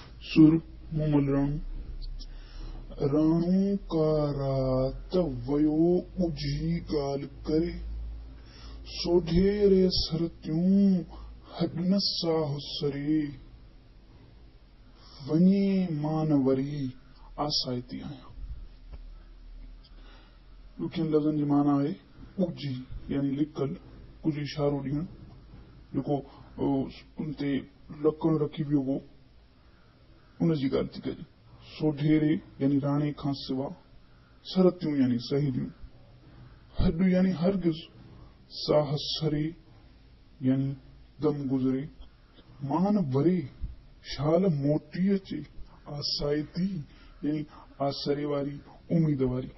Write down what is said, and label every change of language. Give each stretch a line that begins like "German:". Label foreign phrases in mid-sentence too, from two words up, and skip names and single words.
Sindhi: सुर मोमल राणू राणू का रात वयो उजी गाल करे सोढेरे सरत्यूं हडन साहुसरे वनी मानवरी आसाइती आया। ॾुखियनि लफ़्ज़नि जी माना आहे उजी यानी लिकल, कुछ इशारो ॾियणु, जेको उन ते लकड़ रखी वियो हो उन जी ॻाल्हि थी कजे। सोढेरे यानी राणे खां सिवा, सरतियूं यानी सहेलियूं, हॾ यानी हरगिज़, साह सरे यानी दम गुज़रे, मान वरे शाल मोटी अचे, आसाइती यानी आसरे वारी, उम्मीद वारी।